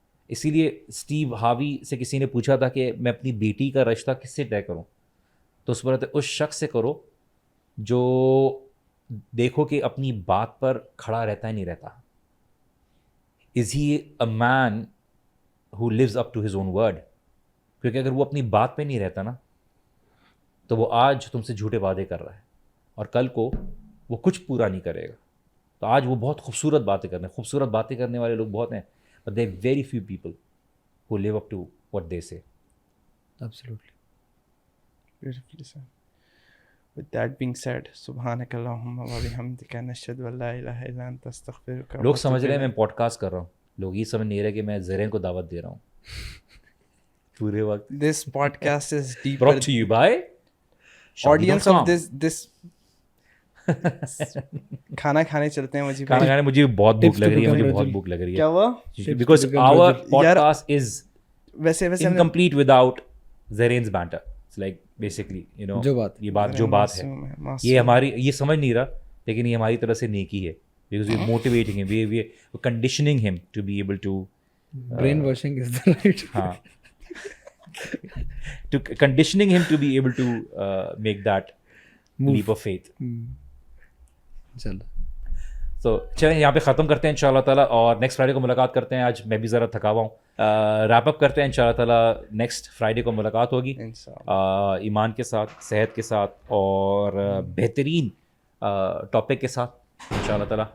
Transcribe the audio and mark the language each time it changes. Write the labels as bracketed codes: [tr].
[ur] اسی لیے اسٹیو ہاوی سے کسی نے پوچھا تھا کہ میں اپنی بیٹی کا رشتہ کس سے طے کروں, تو اس پر اس شخص سے کرو جو دیکھو کہ اپنی بات پر کھڑا رہتا ہے نہیں رہتا. [en] Is he a man who lives up to his own word? [ur] کیونکہ اگر وہ اپنی بات پہ نہیں رہتا نا تو وہ آج تم سے جھوٹے وعدے کر رہا ہے اور کل کو وہ کچھ پورا نہیں کرے گا. تو آج وہ بہت خوبصورت باتیں کرنے والے لوگ بہت ہیں, [en] but there are very few people who live up to what they say. Absolutely. Beautifully said. With that being said, [ar] سبحانک اللہم و بحمدک نشہد ان لا الہ الا انت استغفرک. [ur] لوگ سمجھ رہے ہیں میں پوڈ کاسٹ کر رہا ہوں, لوگ یہ سمجھ نہیں رہے کہ میں زرین کو دعوت دے رہا ہوں پورے وقت. [en] This podcast is deeper. Brought to you by Audience of this [ur] کھانا کھانے چلتے ہیں. کھانا کھانے مجھے بہت بھوک لگ رہی ہے, کیا ہوا؟ [en] because our podcast is [ur] ویسے [en] incomplete without Zaren's banter. It's like basically, you know, [ur] یہ بات ہے, یہ ہماری, یہ سمجھ نہیں رہا لیکن یہ ہماری طرف سے نیکی ہے, [en] because we're motivating him, we're conditioning him to be able to brainwashing is the right ہاں to conditioning him to be able to make that leap of faith. [ur] چلو تو چلیں یہاں پہ ختم کرتے ہیں انشاءاللہ تعالیٰ, اور نیکسٹ فرائیڈے کو ملاقات کرتے ہیں. آج میں بھی ذرا تھکا ہوا ہوں. ریپ اپ کرتے ہیں انشاءاللہ تعالیٰ. نیکسٹ فرائیڈے کو ملاقات ہوگی ایمان کے ساتھ, صحت کے ساتھ, اور بہترین ٹاپک کے ساتھ انشاءاللہ تعالیٰ.